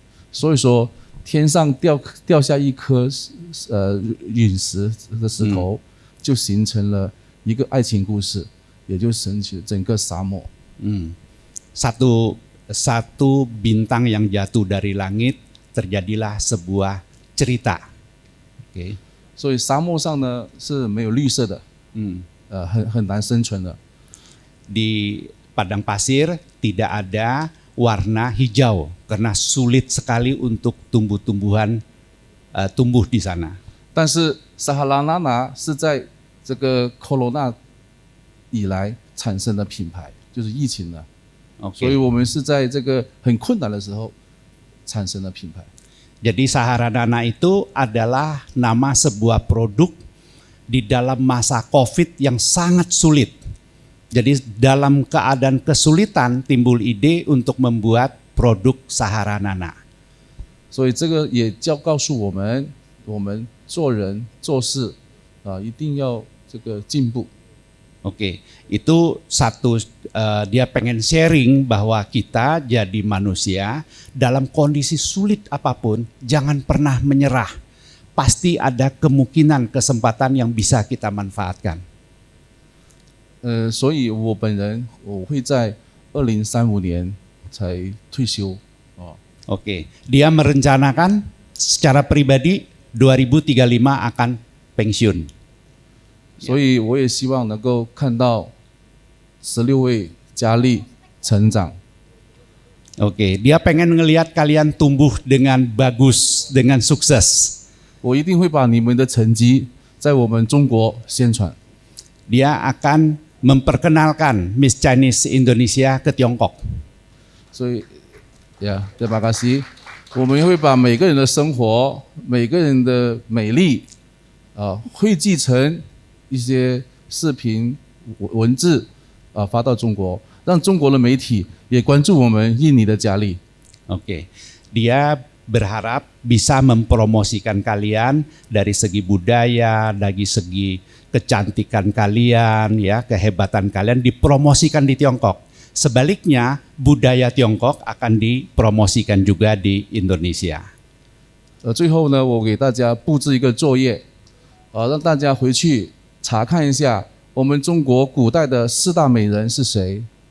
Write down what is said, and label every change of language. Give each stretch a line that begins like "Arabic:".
Chinese: 所以说，天上掉下一颗陨石的石头，就形成了一个爱情故事，也就神奇了整个沙漠。
Indonesian: Satu bintang yang jatuh dari langit, terjadilah sebuah cerita. Oke.
Chinese: 所以沙漠上呢是没有绿色的，很难生存的。
Indonesian: Di padang pasir tidak ada warna hijau karena sulit sekali untuk tumbuh-tumbuhan tumbuh di sana.
Chinese: 但是撒哈拉娜娜是在这个 Corona 以来产生的品牌，就是疫情的，
Indonesian: Oke.
Chinese: 所以我们是在这个很困难的时候产生的品牌。
Indonesian: Jadi Saharanana itu adalah nama sebuah produk di dalam masa COVID yang sangat sulit. Jadi dalam keadaan kesulitan timbul ide untuk membuat produk Saharanana.
Chinese: 所以这个也告诉我们，我们做人做事一定要这个进步。
Indonesian: Oke, itu satu dia pengen sharing bahwa kita jadi manusia dalam kondisi sulit apapun jangan pernah menyerah. Pasti ada kemungkinan kesempatan yang bisa kita manfaatkan.
Chinese: 所以我本人我会在2035年才退休。
Indonesian: Oke, dia merencanakan secara pribadi 2035 akan pensiun.
Chinese: 所以我也希望能够看到16位佳丽成长。
Indonesian: Oke, dia pengen ngelihat kalian tumbuh dengan bagus, dengan sukses.
Chinese: 我一定会把你们的成绩在我们中国宣传。
Indonesian: Dia akan memperkenalkan Miss Chinese Indonesia ke Tiongkok.
Chinese: 所以
Indonesian: terima kasih。
Chinese: 我们会把每个人的生活、每个人的美丽汇集成一些视频、文字发到中国，让中国的媒体也关注我们印尼的佳丽。
Indonesian: Oke, dia berharap bisa mempromosikan kalian dari segi budaya, dari segi kecantikan kalian, ya, kehebatan kalian dipromosikan di Tiongkok. Sebaliknya, budaya Tiongkok akan dipromosikan juga di Indonesia.
Chinese: 最后呢，我给大家布置一个作业，让大家回去查看一下我们中国古代的4大美人是谁。